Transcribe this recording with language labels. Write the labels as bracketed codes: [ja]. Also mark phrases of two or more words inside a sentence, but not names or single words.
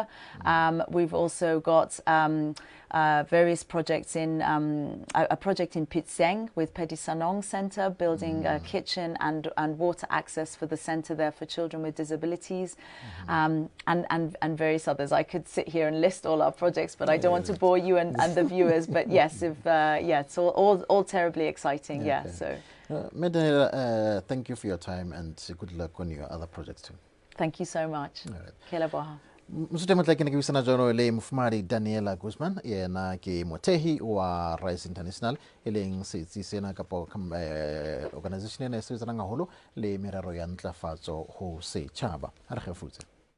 [en] We've also got various projects in a project in Pitseng with Pedisanong Center, building a kitchen and water access for the center there for children with disabilities, and various others. I could sit here and list all our projects, but I don't want to bore you and the viewers. But yes, it's all terribly exciting. Yeah. Okay. So. Daniela, thank you for your time and good luck on your other projects too. Thank you so much. [st] Kelaboha. Mosute motla ke ne ke buisana jalo le mofumadi Daniela Guzman, yena ke mothehi wa Ryze International, e leng setsi sena kapa organization ena e sebetsanang haholo le merero ya ntlafatso ho setjhaba. Ha re kgefutse.